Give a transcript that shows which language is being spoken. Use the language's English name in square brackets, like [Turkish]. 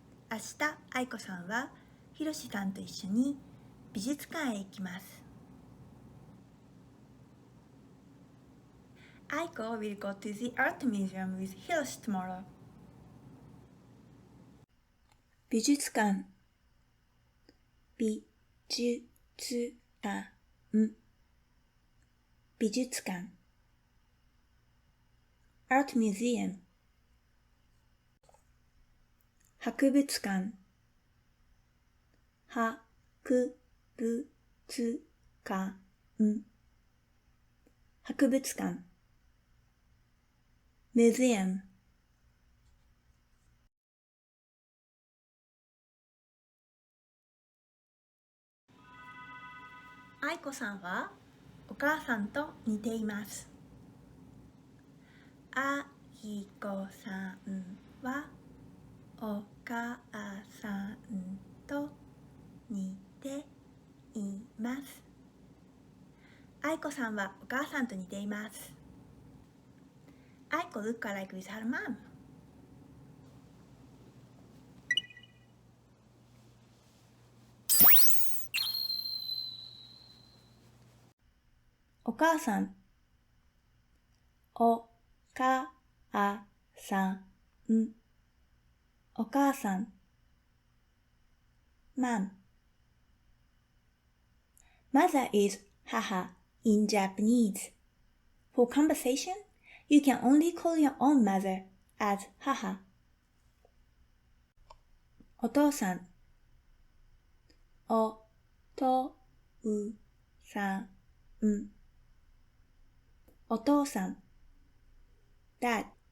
[Japanese] 明日、愛子さんはひろしさんと一緒に美術館へ行きます。 [English] Aiko will go to the art museum with Hiroshi tomorrow. [Japanese] 美術館、美術館、美術館 [English] Art museum [Japanese] 博物館、博物館、博物館 [English] Museum。 [Japanese] 愛子さんはお母さんと似ています。愛子さんはお母さんと似ています。愛子さんはお母さんと似ています。 [English] Aiko look alike with her mom. [Japanese] お母さん、お母さん、お母さん [English] Mom. Mother is 母 in Japanese. For conversation, you can only call your own mother as 母。 [Japanese] お父さん、おとうさん、お父さん [English] Dad。